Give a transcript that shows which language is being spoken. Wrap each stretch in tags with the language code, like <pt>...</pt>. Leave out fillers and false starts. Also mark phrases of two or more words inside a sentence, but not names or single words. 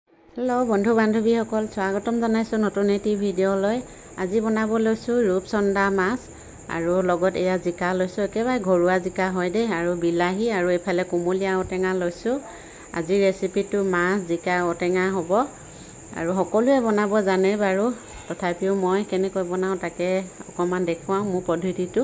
<as>হেলো বন্ধু বান্ধৱী সকল স্বাগতম জনাইছো নতুন এটি ভিডিঅ'লৈ। আজি বনাব লৈছো ৰূপচন্দা মাছ আৰু লগত এয়া জিকা লৈছো, একেবাৰে ঘৰুৱা জিকা হয় দে, আৰু বিলাহী আৰু এফালে কুমলীয়া ঔটেঙা লৈছো। আজি ৰেচিপিটো মাছ জিকা ঔটেঙা হ'ব আৰু সকলোৱে বনাব জানে বাৰু, তথাপিও মই কেনেকৈ বনাও তাকে অকমান দেখুৱাম মোৰ পদ্ধতিটো।</as>